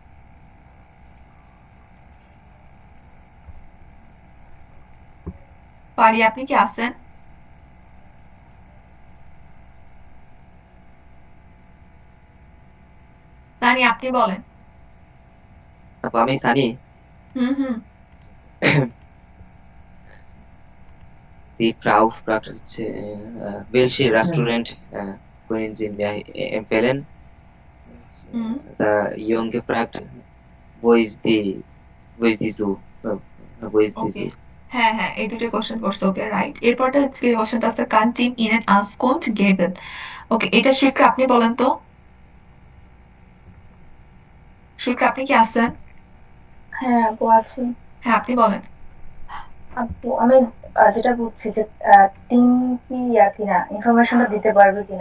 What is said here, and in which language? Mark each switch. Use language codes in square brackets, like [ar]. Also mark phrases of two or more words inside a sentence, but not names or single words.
[bn] ফারিয়া আপনি কি আছেন? তানি আপনি বলেন। আপু আমি সানি। হুম। [de] Die Frau fragt welche Restaurant können Sie mir empfehlen? হুম The junge fragt, wo ist die Zoo? Wo ist die [bn] ওকে, [de] Zoo? [bn] হ্যাঁ এই দুটো কোশ্চেন করছে, ওকে রাইট। এরপরটা যে কোশ্চেনটা আছে [de] Kann Tim ihnen Auskunft geben. [bn] ওকে, এটা শিখরা আপনি বলেন তো। শিখরা আপনি কি আছেন? হ্যাঁ আপু আছি। হ্যাঁ আপনি বলেন। আপু আমি যেটা বুঝছি যে টিম কি কিনা ইনফরমেশনটা দিতে পারবে কিনা।